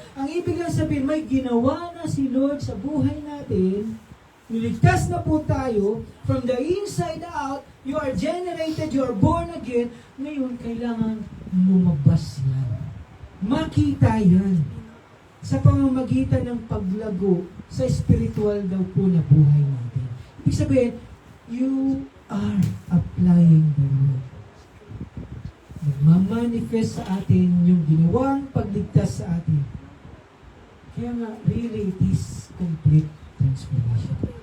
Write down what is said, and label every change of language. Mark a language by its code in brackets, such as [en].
[tl] Ang ibig lang sabihin, may ginawa na si Lord sa buhay natin. Niligtas na po tayo. [en] From the inside out, you are generated, you are born again. [tl] Ngayon, kailangan lumabas yan. Makita yan. Sa pamamagitan ng paglago sa spiritual daw po na buhay natin. Ibig sabihin, [en] you are applying the word. [tl] Nagmamanifest sa atin yung ginawang pagligtas sa atin. Kaya nga, [en] really, it is complete transformation.